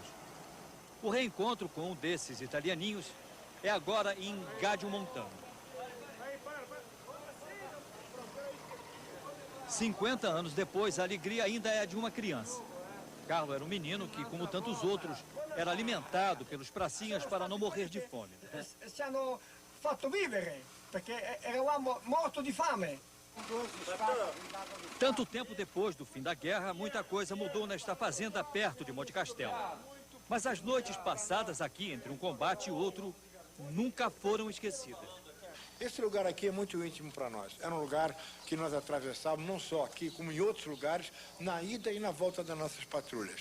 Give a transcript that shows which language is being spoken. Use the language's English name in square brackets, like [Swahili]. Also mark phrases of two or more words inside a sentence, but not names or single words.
[Portuguese] O reencontro com um desses italianinhos é agora em Gádio Montano. 50 anos depois, a alegria ainda é de uma criança. Carlo era um menino que, como tantos outros, era alimentado pelos pracinhas para não morrer de fome. [Italian] Ci hanno fatto vivere, perché eravamo morti di fame. [Portuguese] Tanto tempo depois do fim da guerra, muita coisa mudou nesta fazenda perto de Monte Castelo. Mas as noites passadas aqui, entre um combate e outro, nunca foram esquecidas. Esse lugar aqui é muito íntimo para nós. Era um lugar que nós atravessávamos, não só aqui, como em outros lugares, na ida e na volta das nossas patrulhas.